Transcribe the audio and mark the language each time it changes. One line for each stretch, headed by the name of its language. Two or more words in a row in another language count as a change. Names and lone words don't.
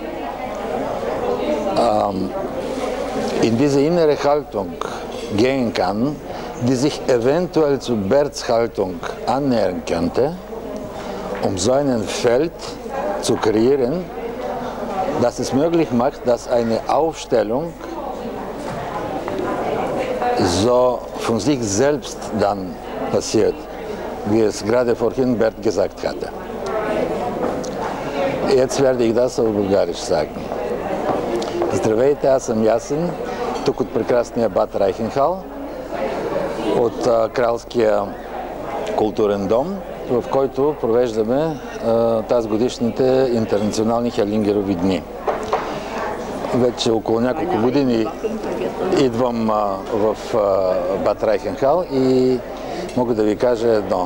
German: in diese innere Haltung gehen kann, die sich eventuell zu Berts Haltung annähern könnte, um so ein Feld zu kreieren, das es möglich macht, dass eine Aufstellung so von sich selbst dann passiert, wie es gerade vorhin Bert gesagt hatte. Jetzt werde ich das auf Bulgarisch sagen.
Bulgarian: Здравейте, аз съм Ясен, тук от прекрасния Бад Райхенхал, от Кралския културен дом, в който провеждаме тази годишните интернационални Хелингерови дни. Вече около няколко години идвам в Бад Райхенхал и мога да ви кажа едно.